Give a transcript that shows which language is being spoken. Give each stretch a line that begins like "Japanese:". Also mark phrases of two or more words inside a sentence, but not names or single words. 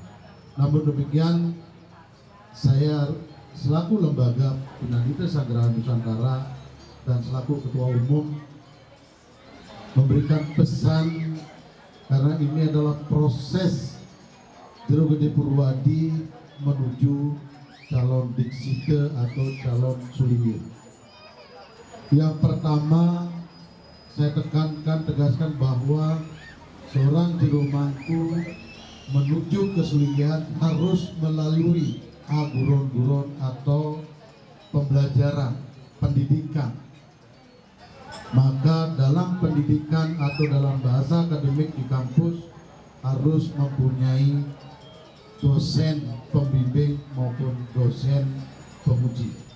Indonesian: Namun demikian, saya selaku lembaga Pendidikan Sagrada Nusantara dan selaku Ketua Umum memberikan pesan, karena ini adalah proses Jero Gede Purwadi menuju calon diksite atau calon sulingir. Yang pertama, saya tegaskan bahwa seorang jero mangku menuju kesulinggihan harus melalui haburon-buron atau pembelajaran pendidikan. Maka dalam pendidikan atau dalam bahasa akademik di kampus harus mempunyai dosen pembimbing maupun dosen penguji.